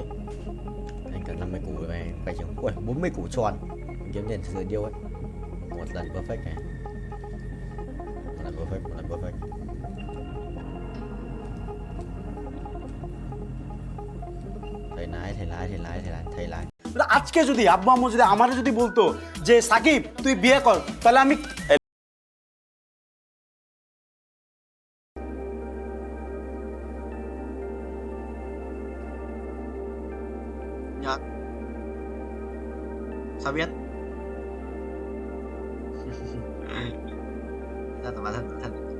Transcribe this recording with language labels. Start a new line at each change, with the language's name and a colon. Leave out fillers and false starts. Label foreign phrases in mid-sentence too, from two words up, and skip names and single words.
Vietnamese: Anh cần 50 củ này phải chừng. Ui, 40 củ tròn. Mình kiếm tiền từ điêu ấy. Một lần perfect này. Một lần perfect. thầy lái.
Bangla: আজকে যদি আব্বু আম্মু যদি আমারে যদি বলতো যে সাকিব তুই বিয়ে কর তাহলে আমি
Vietnamese: Nhật. Sao biết? Ra tầm bản thân.